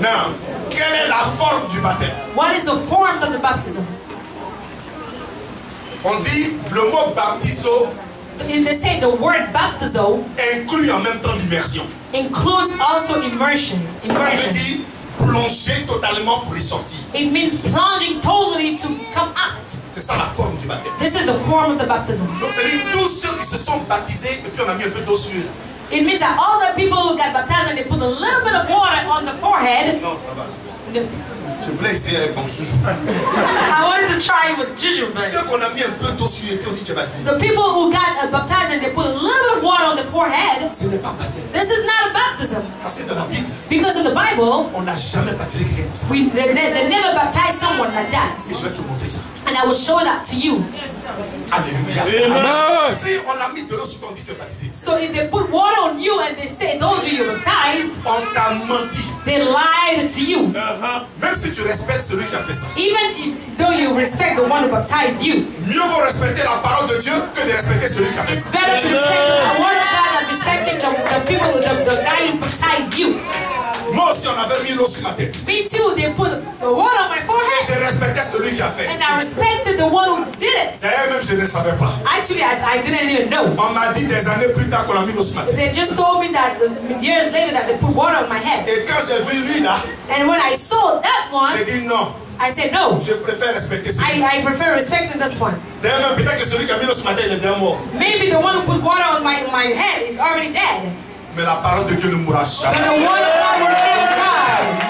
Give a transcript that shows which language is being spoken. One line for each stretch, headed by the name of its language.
English: Now,
French: quelle est la forme du baptême?
English: What is the form of the baptism?
French: On dit le mot baptizo
English: They say the word baptizo
French: inclut en même temps l'immersion.
English: includes also immersion.
French: Ça veut dire plonger totalement pour y sortir.
English: It means plunging totally to come out.
French: C'est ça la forme du baptême.
English: This is the form of the baptism.
French: Donc c'est dire tous ceux qui se sont baptisés et puis on a mis un peu d'eau sur eux.
English: It means that all the people who got baptized and they put a little bit of water on the forehead.
French: Non, ça va. Je voulais essayer avec mon sujet.
English: I wanted to try it with jujube.
French: Ceux qu'on a mis un peu d'eau sur eux et puis on dit tu es baptisé.
English: The people who got baptized and they put a little bit of water on the forehead.
French: Ce n'est pas baptême.
English: This is not a baptism.
French: Parce que dans la Bible,
English: Because in the Bible,
French: on n'a jamais baptisé quelqu'un comme ça.
English: they never baptized someone like that.
French: Si je vais te montrer ça.
English: And I will show that to you.
French: Alléluia. Amen. Si on a mis de l'eau sur toi, on dit tu es baptisé.
English: So if they put water on you and they told you you're baptized,
French: On t'a menti.
English: they lied to you.
French: Même si tu respectes celui qui a fait ça.
English: Even though you respect the one who baptized you.
French: Mieux vaut respecter la parole de Dieu que de respecter celui qui a fait
English: It's
French: ça.
English: better to respect the word of God than respecting the people, the guy who baptized you.
French: Moi aussi, on avait mis l'eau sur ma tête.
English: Me too, they put the water on my
French: Et
English: forehead
French: je respectais celui qui a fait.
English: and I respected the one who did it.
French: D'ailleurs, même je ne savais pas.
English: Actually, I didn't even know.
French: On m'a dit des années plus tard qu'on a mis l'eau sur ma tête.
English: They just told me that years later that they put water on my head.
French: Et quand j'ai vu lui là,
English: And when I saw that one,
French: j'ai dit non.
English: I said no.
French: Je préfère respecter celui.
English: I prefer respecting this one.
French: D'ailleurs, même peut-être que celui qui a mis l'eau sur ma tête, il est déjà mort.
English: Maybe the one who put water on my head is already dead.
French: Mais la parole de Dieu ne mourra
English: But
French: jamais.
English: the word of God will never die.